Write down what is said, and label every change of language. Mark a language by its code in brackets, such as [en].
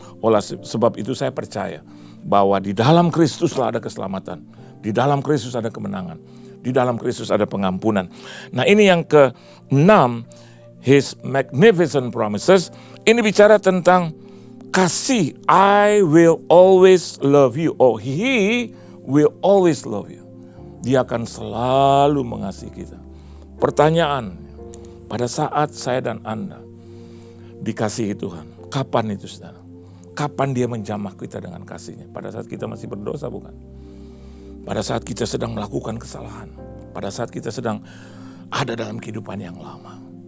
[id] Oleh sebab itu saya percaya bahwa di dalam Kristuslah ada keselamatan. Di dalam Kristus ada kemenangan. Di dalam Kristus ada pengampunan. Nah, ini yang ke-6, [en] His magnificent promises. [id] Ini bicara tentang kasih. [en] I will always love you. Oh, He will always love you. [id] Dia akan selalu mengasihi kita. Pertanyaan, pada saat saya dan Anda dikasihi Tuhan, kapan itu, saudara? Kapan dia menjamah kita dengan kasihnya? Pada saat kita masih berdosa, bukan? Pada saat kita sedang melakukan kesalahan. Pada saat kita sedang ada dalam kehidupan yang lama.